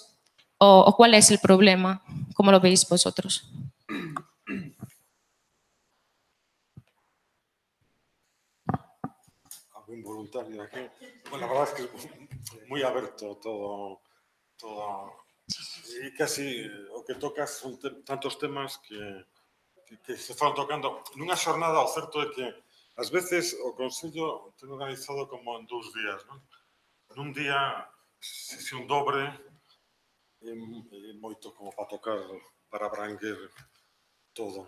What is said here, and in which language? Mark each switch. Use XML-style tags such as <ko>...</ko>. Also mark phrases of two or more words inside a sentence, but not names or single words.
<es>¿O cuál es el problema? ¿Cómo lo veis vosotros? Algo involuntario aquí. Bueno, la verdad es que es muy abierto todo.</es> <gl>E casi o que tocas son tantos temas que se están tocando nunha xornada. O certo é que ás veces o Consello ten organizado como en 2 días, non? Nun día sesión dobre e moito como para tocar, para abranguer todo.</gl>